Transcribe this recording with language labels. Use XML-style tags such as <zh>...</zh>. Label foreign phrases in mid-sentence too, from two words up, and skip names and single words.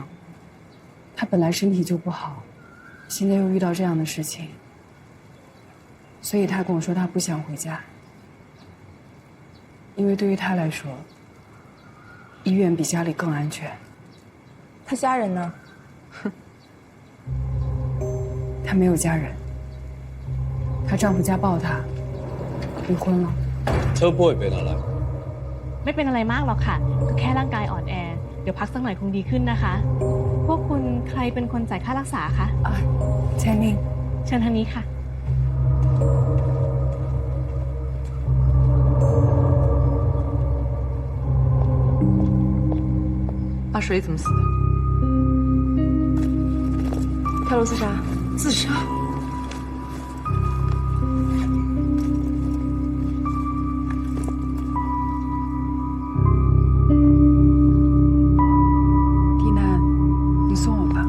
<zh>她本来身体就不好，现在又遇到这样的事情，所以她跟我说她不想回家，因为对于她来说，医院比家里更安全。他家人呢？她没有家人。她丈夫家暴她，离婚了。车不会被拿来。</zh> <th>ไม่เป็นอะไรมากหรอกค่ะก็แค่ร่างกายอ่อนแอเดี๋ยวพักสักหน่อยคงดีขึ้นนะคะพวกคุณใครเป็นคนจ่ายค่ารักษาคะ</th> <zh>千宁，</zh> <th>เชิญทางนี้ค่ะ</th> <zh>阿水怎么死的？跳楼自杀。自杀。迪南，你送我吧。</zh>